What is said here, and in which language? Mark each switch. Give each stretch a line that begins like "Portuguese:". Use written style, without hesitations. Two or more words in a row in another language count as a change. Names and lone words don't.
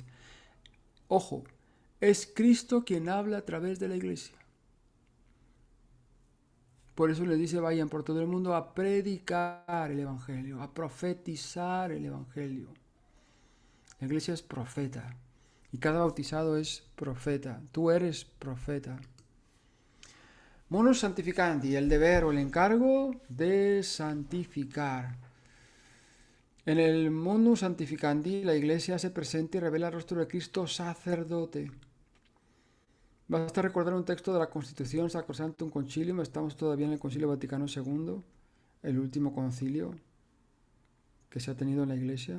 Spanish: Ojo, es Cristo quien habla a través de la iglesia. Por eso le dice, vayan por todo el mundo a predicar el Evangelio, a profetizar el Evangelio. La iglesia es profeta y cada bautizado es profeta. Tú eres profeta.
Latin: Munus santificandi,
Spanish: el deber o el encargo de santificar. En el
Latin: Munus santificandi,
Spanish: la iglesia hace presente y revela el rostro de Cristo sacerdote. Basta recordar un texto de la Constitución Sacrosanctum Concilium. Estamos todavía en el Concilio Vaticano II, el último concilio que se ha tenido en la iglesia.